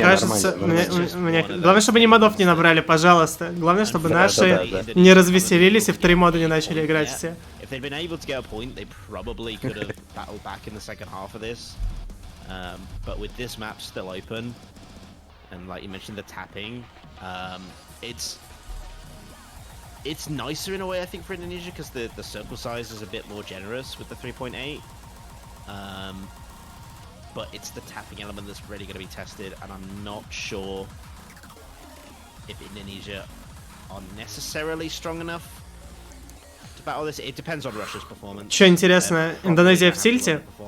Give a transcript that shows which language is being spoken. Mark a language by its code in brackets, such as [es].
[ru] кажется, главное, чтобы они модов не набрали, пожалуйста. Главное, чтобы Да, наши да. не развеселились и в 3 мода не начали играть все. [en] If they'd been able to get a point, they probably could have battled back in the second half of this. But with this map still open, and like you mentioned, the tapping, it's nicer in a way, I think, for Indonesia because the circle size is a bit more generous with the 3.8. But it's the tapping element that's really going to be tested, and I'm not sure if Indonesia are necessarily strong enough to battle this. It depends on Russia's performance. [ru] Что интересно, Индонезия в тильте?